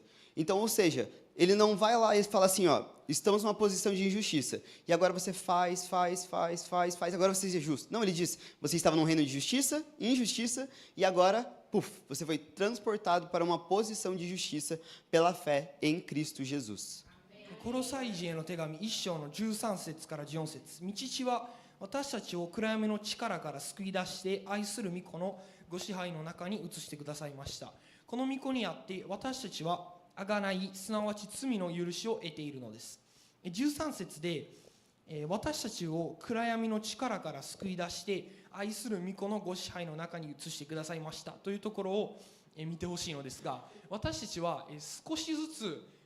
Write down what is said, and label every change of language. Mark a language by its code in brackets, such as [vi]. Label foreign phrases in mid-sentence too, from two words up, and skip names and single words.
[pt] Então, ou seja, ele não vai lá e fala assim, ó, estamos numa posição de injustiça, e agora você faz, agora você seja justo. Não, ele diz, você estava num reino de justiça, injustiça, e agora, puf, você foi transportado para uma posição de justiça pela fé em Cristo Jesus. [ja] コロサイ人への手紙1章の13節から14節。御父は私たちを暗闇の力から救い出して愛する御子のご支配の中に移してくださいました。この御子にあって私たちは贖い、すなわち罪の許しを得ているのです。13節で私たちを暗闇の力から救い出して愛する御子のご支配の中に移してくださいましたというところを見てほしいのですが、私たちは少しずつ